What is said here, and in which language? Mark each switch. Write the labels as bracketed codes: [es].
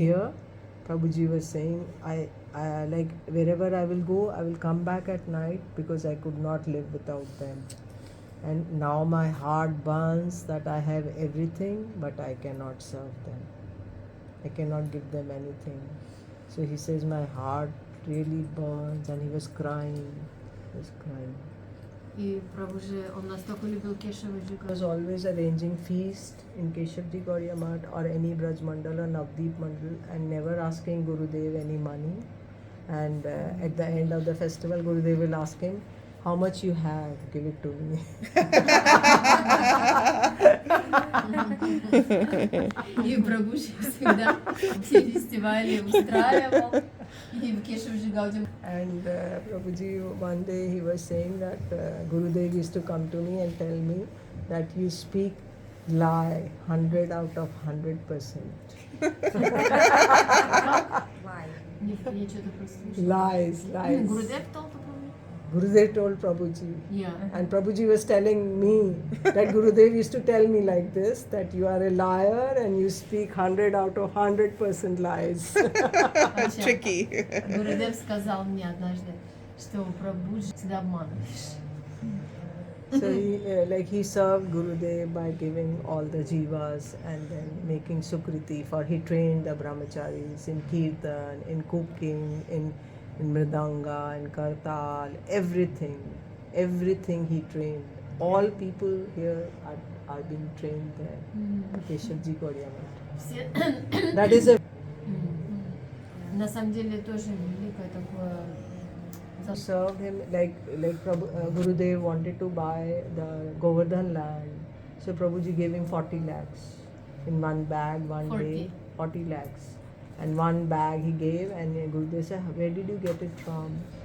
[en] here, Prabhuji was saying, I like wherever I will go, I will come back at night because I could not live without them. And now my heart burns that I have everything, but I cannot serve them. I cannot give them anything. So he says, my heart really burns, and he was crying. He was crying. [ru] И Прабхуджи, он настолько любил Кешаваджи. [en] He was always arranging feast in Keshavji Gaudiya Math or any Braj Mandal or Navdeep Mandal and never asking Gurudev any money. And at the end of the festival, Gurudev will ask him, how much you have, give it to me. [ru] И Прабхуджи всегда все фестивали устраивал. И в Кешаваджи Гаудия. [en] And Prabhuji, one day he was saying that Gurudev used to come to me and tell me that you speak lie 100 out of 100%. [ru] Я что-то прослушала. [en] Lies. Гурудев told Prabhuji? Gurudev told Prabhuji. Yeah. And Prabhuji was telling me that Gurudev used to tell me like this, that you are a liar and you speak 100 out of 100% lies. Tricky. [ru] Гурудев сказал мне однажды, что Прабхуджи всегда обманываешь. [en] So he served Gurudev by giving all the jivas and then making sukriti for he trained the brahmacharis in kirtan, in cooking, in mridanga, in kartal, everything he trained. All people here are being trained there. Keshavji Gaudiya Math. [ru] Все... [en] That is a [ru] На самом деле тоже великое такое... [en] served him like Gurudev wanted to buy the Govardhan land. So Prabhuji gave him 40 lakhs in one bag, one 40. day, 40 lakhs. And one bag he gave, and Gurudev said, where did you get it from?